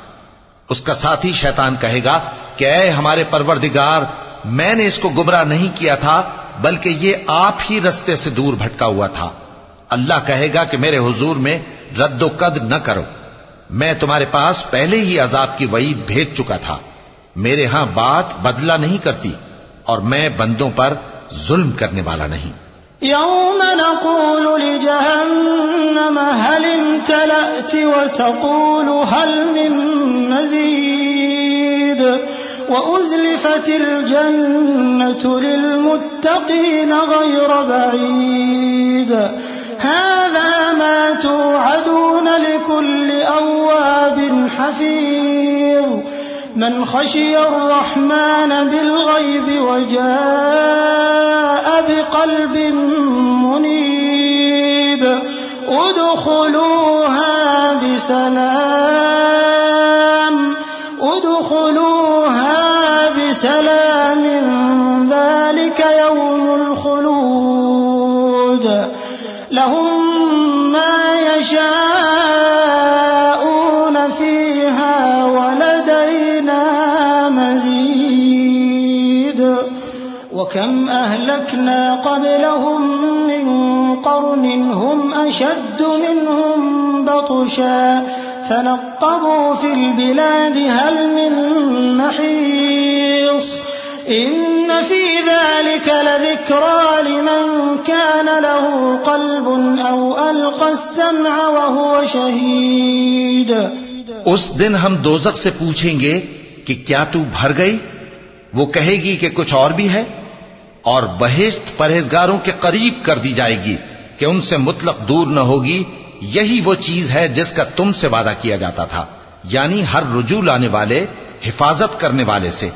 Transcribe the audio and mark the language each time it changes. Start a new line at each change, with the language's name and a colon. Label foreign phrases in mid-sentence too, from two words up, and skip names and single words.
Urdu: اس کا ساتھی شیطان کہے گا کہ اے ہمارے پروردگار، میں نے اس کو گمراہ نہیں کیا تھا، بلکہ یہ آپ ہی رستے سے دور بھٹکا ہوا تھا. اللہ کہے گا کہ میرے حضور میں ردو کد نہ کرو، میں تمہارے پاس پہلے ہی عذاب کی وعید بھیج چکا تھا. میرے یہاں بات بدلا نہیں کرتی اور میں بندوں پر ظلم کرنے والا نہیں.
Arabic: يوم نقول لجهنم هل امتلأت وتقول هل من مزيد وأزلفت الجنة للمتقين غير بعيد هذا ما توعدون لكل أواب حفيظ من خشي الرحمن بالغيب وجاء بقلب منيب ادخلوها بسلام ذلك يوم الخلود لهم ما يشاءون فيها ولدينا مزيد وكم أهلكنا قبلهم من قرن هم أشد منهم بطشا فنقبوا في البلاد هل من محيص إن في ذلك لذكرى لمن كان له قلب أو ألقى السمع وهو شهيد.
Urdu: اس دن ہم دوزخ سے پوچھیں گے کہ کیا تو بھر گئی? وہ کہے گی کہ کچھ اور بھی ہے، اور بہشت پرہیزگاروں کے قریب کر دی جائے گی کہ ان سے مطلق دور نہ ہوگی. یہی وہ چیز ہے جس کا تم سے وعدہ کیا جاتا تھا، یعنی ہر رجوع لانے والے، حفاظت کرنے والے سے.